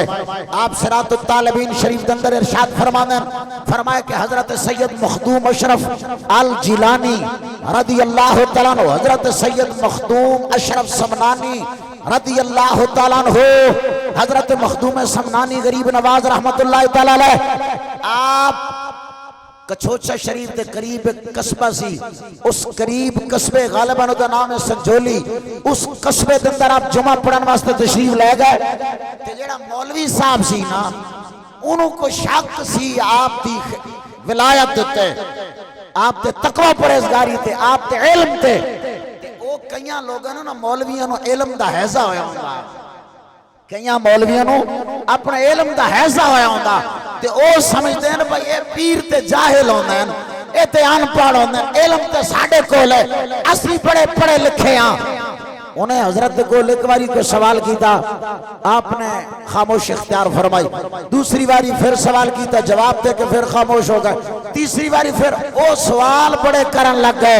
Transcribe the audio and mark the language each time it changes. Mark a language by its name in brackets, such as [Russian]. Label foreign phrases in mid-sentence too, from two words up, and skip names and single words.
[Urdu] آپ صراط الطالبین شریف کے اندر ارشاد فرمائے کہ حضرت سید مخدوم اشرف الجیلانی رضی اللہ تعالیٰ عنہ، حضرت سید مخدوم اشرف سمنانی رضی اللہ تعالیٰ عنہ، حضرت مخدوم سمنانی غریب نواز رحمت [Punjabi] اللہ تعالیٰ علیہ، آپ کچھوچا شریف دے قریب ایک قصبہ سی، اس قریب قصبے غالباً دا نام ہے سنجولی، اس قصبے دے اندر آپ جمعہ پڑھن واسطے تشریف لے گئے تے جڑا مولوی صاحب سی نا انہوں کو شک سی آپ دی ولایت دیتے، آپ تے تقوی پرہیزگاری تے، آپ تے علم تے، کئیاں لوگاں نو نا مولویاں نو علم دا حیضہ ہویا ہوندا، کئیاں مولویاں نو اپنے علم دا حیضہ ہویا ہوندا تے او سمجھتے ہیں بھئی اے پیر تے جاہل ہوندے ہیں، اے تے ان پڑھ ہوندے ہیں، علم تے ساڑھے کول ہے، اسی پڑھے لکھے ہاں۔ [Urdu] انہیں حضرت کو ایک باری کو سوال کیتا، آپ نے خاموش اختیار فرمائی، دوسری باری پھر سوال کیتا جواب دے کے پھر خاموش ہو گئے، تیسری باری پھر وہ سوال بڑے کرن لگ گئے۔